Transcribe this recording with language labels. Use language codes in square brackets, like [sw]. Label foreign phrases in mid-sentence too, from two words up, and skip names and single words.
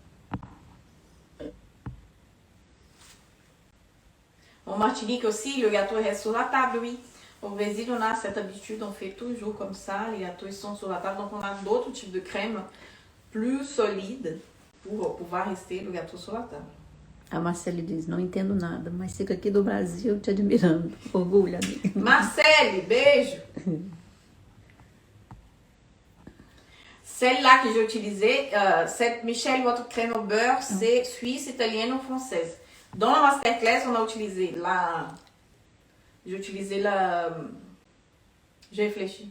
[fr] En Martinique aussi, le gâteau reste sur la table, oui. Au Brésil, on a cette habitude, on fait toujours comme ça, les gâteaux ils sont sur la table. Donc on a d'autres types de crèmes plus solides pour pouvoir rester le gâteau sur la table. [pt] A Marcele diz, não entendo nada, mas fico aqui do Brasil te admirando. Orgulho, amiga. Marcele, beijo! [fr] Celle-là que j'ai utilisée, cette Michel, votre crème au beurre, c'est suisse, italienne ou française. Dans la masterclass, on a utilisé la... J'ai utilisé la... J'ai réfléchi.